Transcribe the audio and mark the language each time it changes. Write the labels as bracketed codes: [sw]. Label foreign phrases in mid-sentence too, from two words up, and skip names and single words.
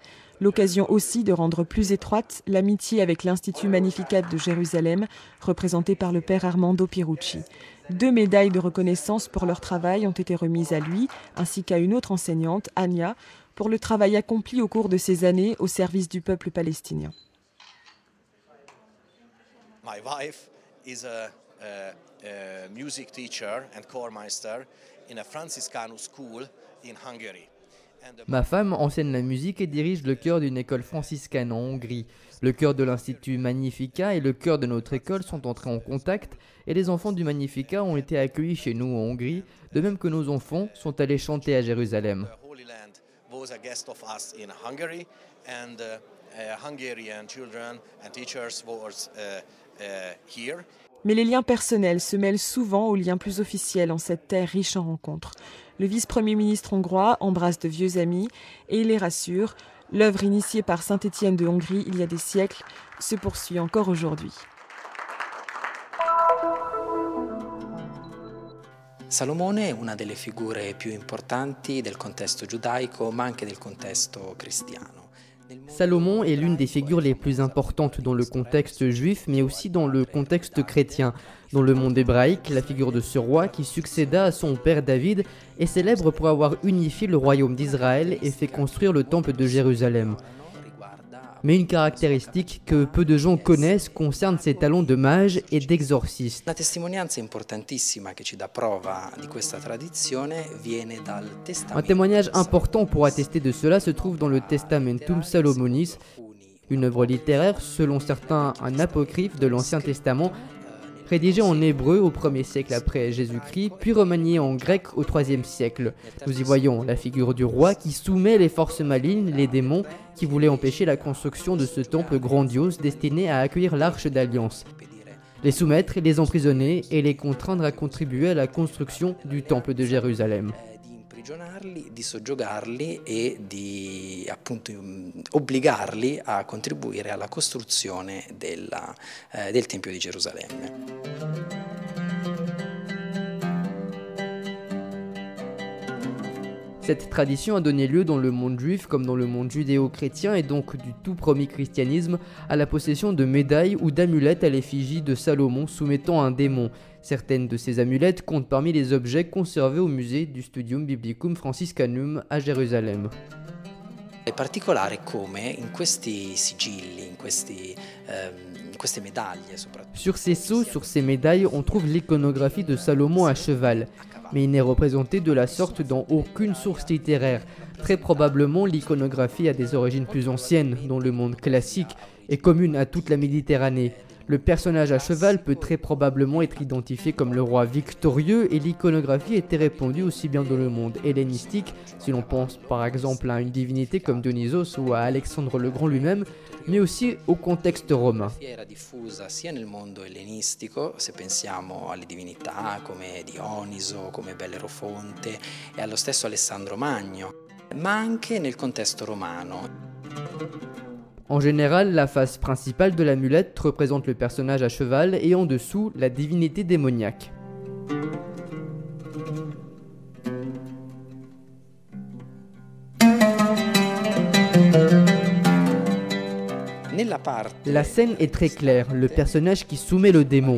[fr] L'occasion aussi de rendre plus étroite l'amitié avec l'Institut Magnificat de Jérusalem, représenté par le père Armando Pierucci. 2 médailles de reconnaissance pour leur travail ont été remises à lui, ainsi qu'à une autre enseignante, Anya, pour le travail accompli au cours de ces années au service du peuple palestinien. [en] My wife is a music teacher and chormeister in a Franciscanus school in Hungary. [fr] Ma femme enseigne la musique et dirige le chœur d'une école franciscaine en Hongrie. Le chœur de l'Institut Magnificat et le chœur de notre école sont entrés en contact et les enfants du Magnificat ont été accueillis chez nous en Hongrie, de même que nos enfants sont allés chanter à Jérusalem. Mais les liens personnels se mêlent souvent aux liens plus officiels en cette terre riche en rencontres. Le vice-premier ministre hongrois embrasse de vieux amis et il les rassure, l'œuvre initiée par Saint-Étienne de Hongrie il y a des siècles se poursuit encore aujourd'hui. [it] Salomone è una delle figure più importanti del contesto giudaico, ma anche del contesto cristiano. [fr] Salomon est l'une des figures les plus importantes dans le contexte juif, mais aussi dans le contexte chrétien. Dans le monde hébraïque, la figure de ce roi qui succéda à son père David est célèbre pour avoir unifié le royaume d'Israël et fait construire le temple de Jérusalem. Mais une caractéristique que peu de gens connaissent concerne ses talents de mage et d'exorciste. [it] La testimonianza importantissima che ci dà prova di questa tradizione viene dal Testamento. [fr] Un témoignage important pour attester de cela se trouve dans le Testamentum Salomonis, une œuvre littéraire, selon certains un apocryphe de l'Ancien Testament, rédigé en hébreu au 1er siècle après Jésus-Christ, puis remanié en grec au 3e siècle. Nous y voyons la figure du roi qui soumet les forces malignes, les démons, qui voulaient empêcher la construction de ce temple grandiose destiné à accueillir l'Arche d'Alliance, les soumettre, les emprisonner et les contraindre à contribuer à la construction du temple de Jérusalem. [it] Di soggiogarli e di appunto obbligarli a contribuire alla costruzione del Tempio di Gerusalemme. [fr] Cette tradition a donné lieu dans le monde juif comme dans le monde judéo-chrétien et donc du tout premier christianisme à la possession de médailles ou d'amulettes à l'effigie de Salomon soumettant un démon. Certaines de ces amulettes comptent parmi les objets conservés au musée du Studium Biblicum Franciscanum à Jérusalem. [it] È particolare come in questi sigilli, in queste medaglie soprattutto. [fr] Sur ces sceaux, sur ces médailles, on trouve l'iconographie de Salomon à cheval. Mais il n'est représenté de la sorte dans aucune source littéraire. Très probablement, l'iconographie a des origines plus anciennes, dont le monde classique est commune à toute la Méditerranée. Le personnage à cheval peut très probablement être identifié comme le roi victorieux et l'iconographie était répandue aussi bien dans le monde hellénistique, si l'on pense par exemple à une divinité comme Dionysos ou à Alexandre le Grand lui-même, mais aussi au contexte romain. [it] Era diffusa sia nel mondo ellenistico, se pensiamo alle divinità come Dioniso, come Bellerofonte e allo stesso Alessandro Magno, ma anche nel contesto romano. [fr] En général, la face principale de l'amulette représente le personnage à cheval et en dessous, la divinité démoniaque. La scène est très claire, le personnage qui soumet le démon.